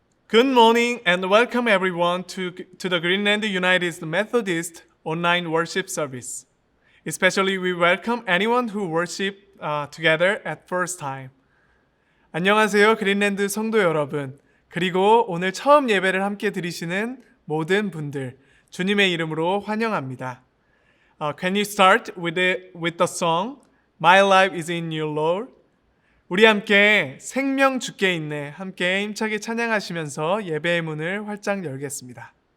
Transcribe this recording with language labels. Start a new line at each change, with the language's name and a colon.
English: Good morning and welcome everyone to the Greenland United Methodist online worship service. Especially we welcome anyone who worship together at first time.
Korean: 안녕하세요, 그린랜드 성도 여러분. 그리고 오늘 처음 예배를 함께 드리시는 모든 분들, 주님의 이름으로 환영합니다.
English: Can you start with the song My Life is in You, Lord?
Korean: 우리 함께 생명 주께 있네 함께 힘차게 찬양하시면서 예배의 문을 활짝 열겠습니다.